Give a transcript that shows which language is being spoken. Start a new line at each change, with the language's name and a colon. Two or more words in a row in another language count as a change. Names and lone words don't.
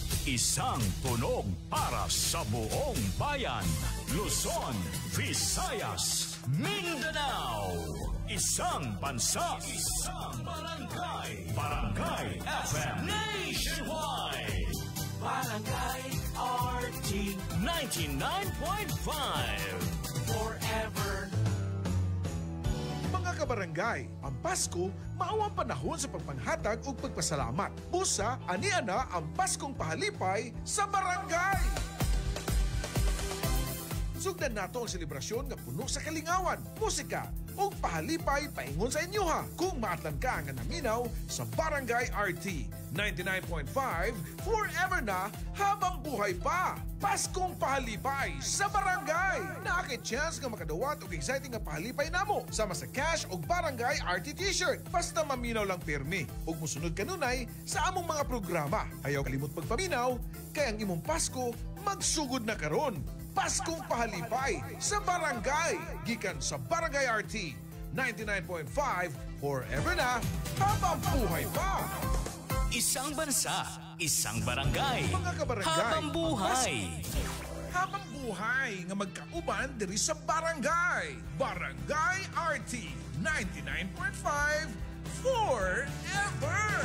Filipino: Isang tunog para sa buong bayan. Luzon, Visayas, Mindanao. Isang bansa, isang barangay. Barangay FM Nationwide. Barangay RT 99.5. Forever.
Cebuano: Mga kabarangay, ang Pasko mao ang panahon sa pagpanghatag ug pagpasalamat. Busa ani ana ang Paskong pahalipay sa barangay. Sugdan nato ang selebrasyon nga puno sa kalingawan, musika ug pahalipay paingon sa inyo ha. Kung maatlan ka nga naminaw sa Barangay RT 99.5,
Filipino: forever na habang buhay pa.
Cebuano: Paskong pahalipay sa barangay. Nakaka-chance nga makadawat og exciting nga pahalipay namo sama sa cash og Barangay RT t-shirt. Basta maminaw lang pirmi ug mosunod kanunay sa among mga programa. Ayaw kalimot pagpaminaw kay ang imong Pasko magsugod na karon. Paskong pahalipay sa barangay. Gikan sa Barangay RT 99.5,
Filipino: forever na habang buhay pa. Isang bansa, isang barangay. Mga kabarangay, habang buhay. Habang buhay
Cebuano: nga magkauban diri sa barangay. Barangay RT 99.5, forever.